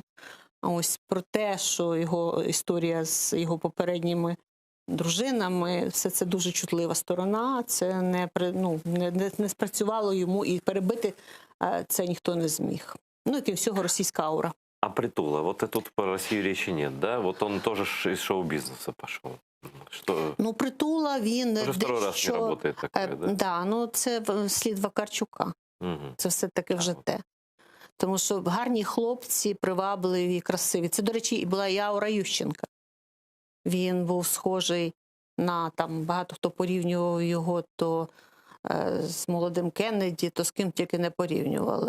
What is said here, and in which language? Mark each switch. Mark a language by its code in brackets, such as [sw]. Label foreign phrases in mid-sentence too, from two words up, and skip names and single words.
[uk] Ось про те, що його історія з його попередніми дружинами, все це дуже чутлива сторона, це не спрацювало йому, і перебити це ніхто не зміг. Ну, і крім всього, російська аура. [ru] А Притула, вот тут про Россию речи нет, да? Вот он тоже из шоу-бизнеса пошел. Что... [uk] Ну, Притула, він... [ru] Уже второй раз не работает такое, да? Да, [uk] ну це слід Вакарчука. Це все-таки вже те. Тому що гарні хлопці, привабливі, красиві. Це, до речі, і була і аура Ющенка. Він був схожий на, там, багато хто порівнював його то з молодим Кеннеді, то з ким тільки не порівнювали.